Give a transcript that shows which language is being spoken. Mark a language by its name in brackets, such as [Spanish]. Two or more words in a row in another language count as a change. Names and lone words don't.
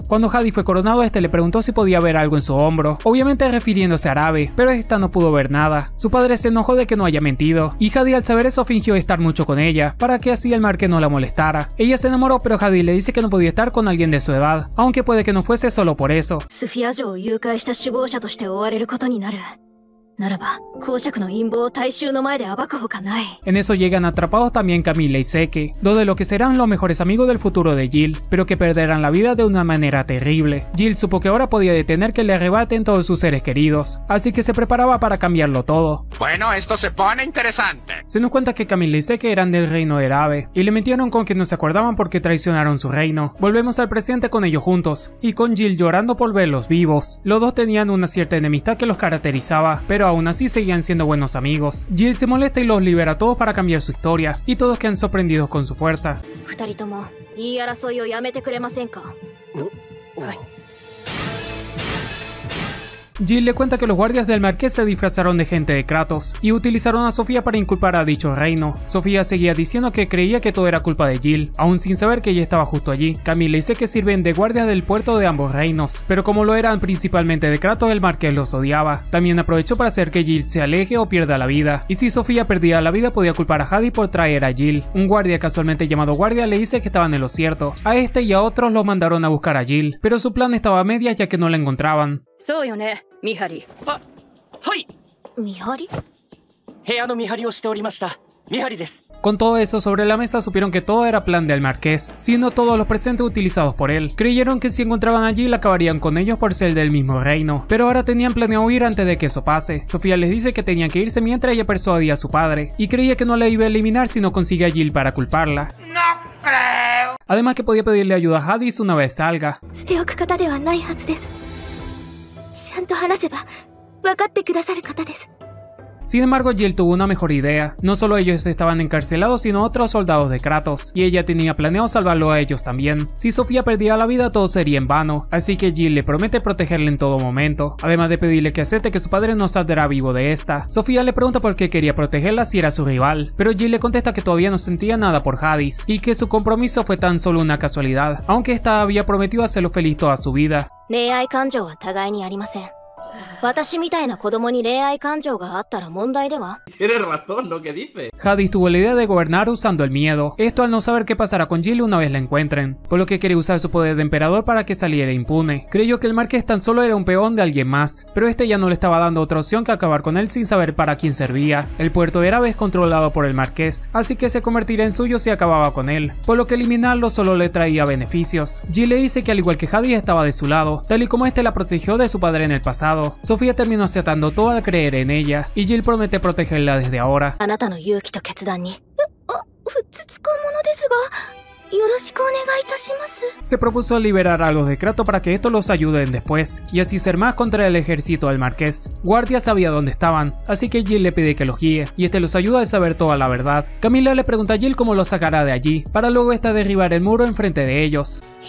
[Spanish] Cuando Hadis fue coronado, este le preguntó si podía ver algo en su hombro, obviamente refiriéndose a Rave, pero esta no pudo ver nada. Su padre se enojó de que no haya mentido, y Hadis al saber eso fingió estar mucho con ella, para que así el marqués no la molestara. Ella se enamoró, pero Hadis le dice que no podía estar con alguien de su edad, aunque puede que no fuese solo por eso. [Japanese] スフィア城を誘拐した首謀者として追われることになる。 ならば公爵の陰謀を大衆の前で暴くほかない。 [Spanish] En eso llegan atrapados también Camilla y Seke, dos de los que serán los mejores amigos del futuro de Jill, pero que perderán la vida de una manera terrible. Jill supo que ahora podía detener que le arrebaten todos sus seres queridos, así que se preparaba para cambiarlo todo. Bueno, esto se pone interesante. Se nos cuenta que Camilla y Seke eran del reino de Erabe, y le mintieron con que no se acordaban porque traicionaron su reino. Volvemos al presente con ellos juntos, y con Jill llorando por verlos vivos. Los dos tenían una cierta enemistad que los caracterizaba, pero aún así seguían siendo buenos amigos. Jill se molesta y los libera a todos para cambiar su historia, y todos quedan sorprendidos con su fuerza. [Japanese] 二人とも言い争いをやめてくれませんか。 [Spanish] Jill le cuenta que los guardias del marqués se disfrazaron de gente de Kratos y utilizaron a Sofía para inculpar a dicho reino. Sofía seguía diciendo que creía que todo era culpa de Jill, aún sin saber que ella estaba justo allí. Camilla y Seke sirven de guardias del puerto de ambos reinos, pero como lo eran principalmente de Kratos, el marqués los odiaba. También aprovechó para hacer que Jill se aleje o pierda la vida, y si Sofía perdía la vida podía culpar a Hades por traer a Jill. Un guardia casualmente llamado Guardia le dice que estaban en lo cierto. A este y a otros los mandaron a buscar a Jill, pero su plan estaba a medias ya que no la encontraban. [Japanese] そうよね、見張り。あ、はい。見張り？部屋の見張りをしておりました。見張りです。 [Spanish] Con todo eso sobre la mesa supieron que todo era plan del marqués, siendo todos los presentes utilizados por él. Creyeron que si encontraban a Jill acabarían con ellos por ser del mismo reino, pero ahora tenían planeado huir antes de que eso pase. Sofía les dice que tenían que irse mientras ella persuadía a su padre, y creía que no la iba a eliminar si no consigue a Jill para culparla. ¡No creo! Además que podía pedirle ayuda a Hades una vez salga. [Japanese] 捨ておく方ではないはずです。ちゃんと話せば分かってくださる方です。 [Spanish] Sin embargo, Jill tuvo una mejor idea. No solo ellos estaban encarcelados, sino otros soldados de Kratos, y ella tenía planeado salvarlo a ellos también. Si Sofía perdía la vida, todo sería en vano, así que Jill le promete protegerle en todo momento, además de pedirle que acepte que su padre no saldrá vivo de esta. Sofía le pregunta por qué quería protegerla si era su rival, pero Jill le contesta que todavía no sentía nada por Hades, y que su compromiso fue tan solo una casualidad, aunque esta había prometido hacerlo feliz toda su vida. [Japanese] 恋愛感情は互いにありません。 私みたいな子供に恋愛感情があったら問題では？ [Spanish] Tienes razón lo que dice. Hades tuvo la idea de gobernar usando el miedo, esto al no saber qué pasará con Jill una vez la encuentren, por lo que quería usar su poder de emperador para que saliera impune. Creyó que el marqués tan solo era un peón de alguien más, pero este ya no le estaba dando otra opción que acabar con él sin saber para quién servía. El puerto de Erabe es controlado por el marqués, así que se convertiría en suyo si acababa con él, por lo que eliminarlo solo le traía beneficios. Jill le dice que al igual que Hades estaba de su lado, tal y como este la protegió de su padre en el pasado. Sofía terminó aceptando todo al creer en ella, y Jill promete protegerla desde ahora. [Japanese] あなたの勇気と決断に。ふつつか者ですが。よろしくお願いいたします。 [Spanish] Se propuso liberar a los de Kratos para que estos los ayuden después, y así ser más contra el ejército del marqués. Guardia sabía dónde estaban, así que Jill le pide que los guíe, y este los ayuda a saber toda la verdad. Camilla le pregunta a Jill cómo los sacará de allí, para luego esta derribar el muro enfrente de ellos.